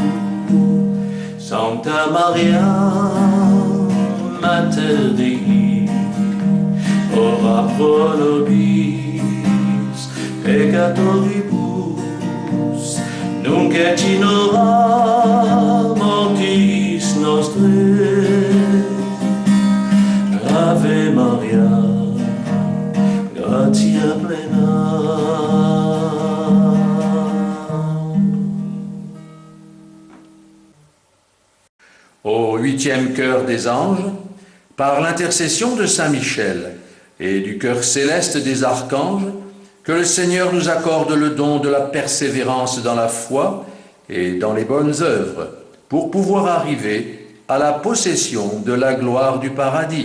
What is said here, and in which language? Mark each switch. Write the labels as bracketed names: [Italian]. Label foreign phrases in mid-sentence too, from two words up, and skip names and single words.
[Latin] Sancta Maria, Mater Dei, ora pro nobis peccatoribus, nunc et in hora mortis nostrae. Ave Maria, gratia plena. [French] Au 8e chœur des anges, par l'intercession de Saint Michel et du chœur céleste des archanges, que le Seigneur nous accorde le don de la persévérance dans la foi et dans les bonnes œuvres, pour pouvoir arriver à la possession de la gloire du paradis.